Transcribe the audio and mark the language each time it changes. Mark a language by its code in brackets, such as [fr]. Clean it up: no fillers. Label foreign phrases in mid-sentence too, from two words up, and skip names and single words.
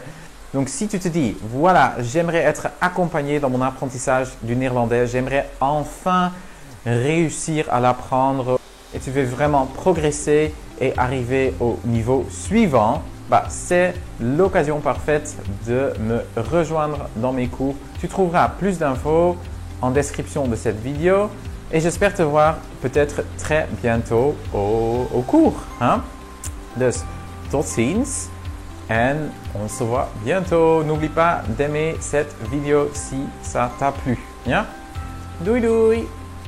[fr] Donc, si tu te dis, voilà, j'aimerais être accompagné dans mon apprentissage du néerlandais, j'aimerais enfin réussir à l'apprendre et tu veux vraiment progresser et arriver au niveau suivant, bah, c'est l'occasion parfaite de me rejoindre dans mes cours. Tu trouveras plus d'infos en description de cette vidéo et j'espère te voir peut-être très bientôt au cours. Hein? [nl] Dus, tot ziens. [fr] Et on se voit bientôt. N'oublie pas d'aimer cette vidéo si ça t'a plu. Bien? [nl] Doei doei!